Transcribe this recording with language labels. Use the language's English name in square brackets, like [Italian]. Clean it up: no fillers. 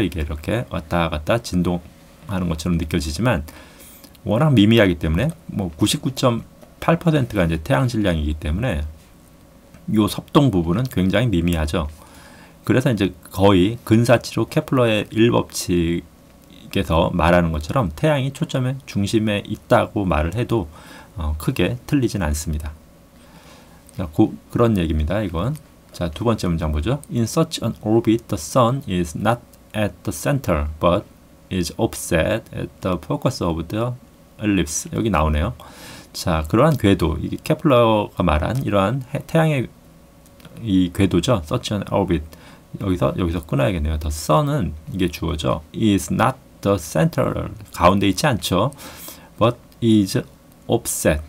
[Korean] 이게 이렇게 왔다 갔다 진동하는 것처럼 느껴지지만 워낙 미미하기 때문에 뭐 99.8%가 이제 태양 질량이기 때문에 요 섭동 부분은 굉장히 미미하죠. 그래서 이제 거의 근사치로 케플러의 1법칙에서 말하는 것처럼 태양이 초점의 중심에 있다고 말을 해도 크게 틀리진 않습니다. 자, 그런 얘기입니다. 이건. 자, 두 번째 문장 보죠. [English] In such an orbit, the sun is not at the center, but is offset at the focus of the ellipse. [Korean] 여기 나오네요. 자, 그러한 궤도, 이게 케플러가 말한 이러한 태양의 이 궤도죠. [English] Such an orbit. [Korean] 여기서 끊어야겠네요. The sun은 이게 주어죠. [English] is not the center. [Korean] 가운데 있지 않죠. [English] But is offset.